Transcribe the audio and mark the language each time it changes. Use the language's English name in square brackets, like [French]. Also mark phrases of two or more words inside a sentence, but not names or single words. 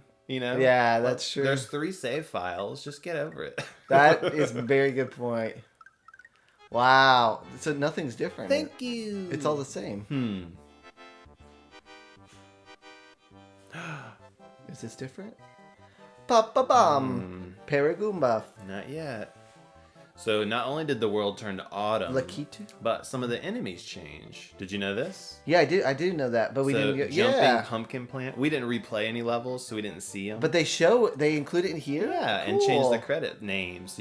[English] Yeah, that's true. There's 3 save files. Just get over it. That is a very good point. Wow. So nothing's different. Thank you. It's all the same. Is this different? Ba-ba-bum. Paragoomba. Not yet. So not only did the world turn to autumn, Lakitu? but some of the enemies change. Did you know this? Yeah, I do know that, but we So didn't get jumping pumpkin plant. We didn't replay any levels, so we didn't see them. But they include it in here? yeah, and change the credit name, so